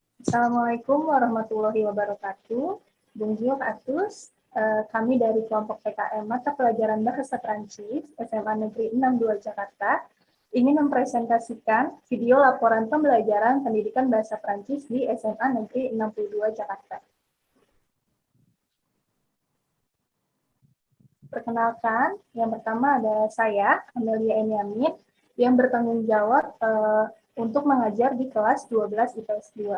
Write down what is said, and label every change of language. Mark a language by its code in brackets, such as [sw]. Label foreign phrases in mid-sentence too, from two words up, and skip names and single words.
[ar] السلام عليكم ورحمة الله وبركاته. [fr] Bonjour à tous. [id] Kami dari kelompok PKM Mata Pelajaran Bahasa Prancis SMA Negeri 62 Jakarta ingin mempresentasikan video laporan pembelajaran pendidikan bahasa Prancis di SMA Negeri 62 Jakarta. Perkenalkan, yang pertama ada saya, Amelia Eniamin, yang bertanggung jawab untuk mengajar di kelas 12 IPS 2.